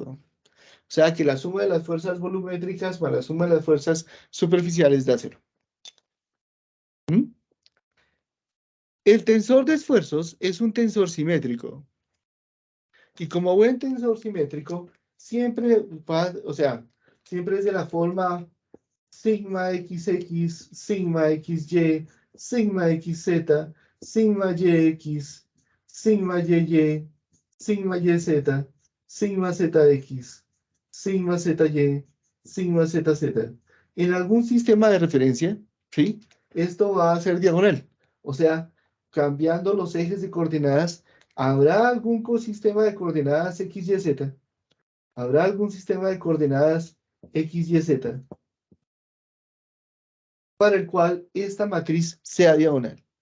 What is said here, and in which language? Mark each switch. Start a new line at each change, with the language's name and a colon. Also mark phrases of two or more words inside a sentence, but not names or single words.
Spanish: O sea, que la suma de las fuerzas volumétricas más la suma de las fuerzas superficiales da cero. ¿Mm? El tensor de esfuerzos es un tensor simétrico. Y como buen tensor simétrico, siempre va, o sea, siempre es de la forma sigma XX, sigma XY, sigma XZ, sigma YX, sigma YY, sigma YZ, sigma ZX, sigma ZY, sigma ZZ. En algún sistema de referencia, ¿sí? Esto va a ser diagonal. O sea, cambiando los ejes de coordenadas, ¿habrá algún sistema de coordenadas X, Y, Z? ¿Habrá algún sistema de coordenadas X, Y, Z para el cual esta matriz sea diagonal?